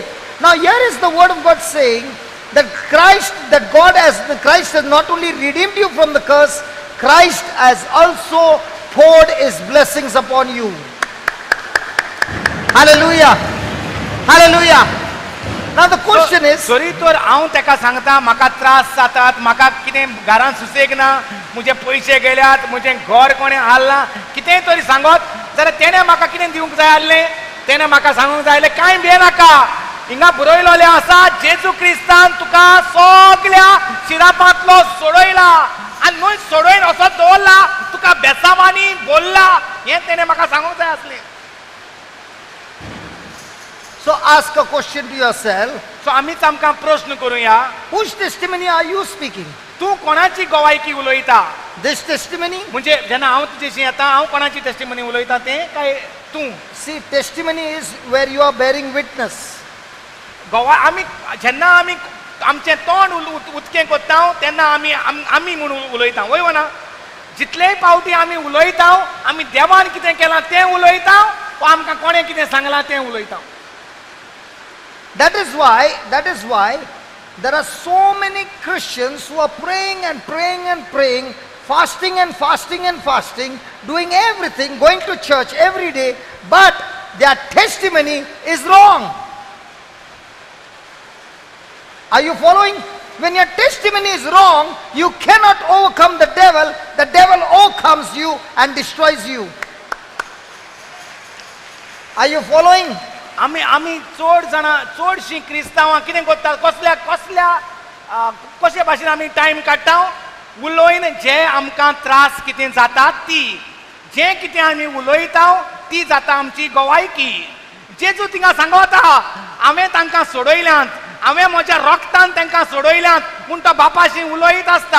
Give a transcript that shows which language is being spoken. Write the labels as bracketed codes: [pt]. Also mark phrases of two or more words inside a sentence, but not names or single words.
[en] Now here is the word of God saying that Christ has not only redeemed you from the curse, Christ has also poured his blessings upon you. Hallelujah. Hallelujah. Now the question is, [kok] तरी तर हांव ताका सांगता म्हाका त्रास जातात, म्हाका कितें घरांत सुसेग ना, म्हजे पयशे गेल्यात, म्हजें घर कोणें हाल्लां, कितेंय तरी सांगत जाल्यार तेणें म्हाका कितें दिवंक जाय आसलें, तेणें म्हाका सांगूंक जाय आसलें कांय भियेनाका. हिंगा बरयलोलें आसा जेजू क्रिस्तान तुका सगल्या शिरापांतलो सोडयला आनी न्हय सोडयन असो दवरला, तुका बेसांवांनी बोल्ला, हें तेणें म्हाका सांगूंक जाय आसलें. [en] so ask a question to yourself, [kok] सो आमीच आमकां प्रश्न करुया, [en] whose testimony are you speaking? [kok] तूं कोणाची गोवायकी उलयता? [en] This testimony? [kok] म्हणजे जेन्ना हांव तुजेशी येता हांव कोणाची टेस्टिमनी उलयता तें काय तूं? [en] See, testimony is where you are bearing witness. [kok] आमी जेन्ना आमी आमचें तोंड उतकें कोत्ता तेन्ना आमी म्हणून उलयता. वय ना. जितलेय पावटी आमी उलयता आमी देवान कितें केलां तें उलयता वा आमकां कोणें कितें सांगलां तें उलयता. [en] That is why there are so many Christians who are praying and praying and praying, fasting and fasting and fasting, doing everything, going to church every day, but their testimony is wrong. Are you following? When your testimony is wrong, you cannot overcome the devil overcomes you and destroys you. Are you following? [kok] आमी चडशीं क्रिस्तांवां कितें करता, कशे भाशेन आमी टायम काडटा, उलोयन जे आमकां त्रास कितें जातात ती, जें कितें आमी उलयता ती जाता आमची गोवायकी. जेजू तिंगा सांगता हांवें तांकां सोडयल्यांत, हांवें म्हज्या रोगतान तांकां सोडयल्यांत पूण तो बापाशी उलयत आसता.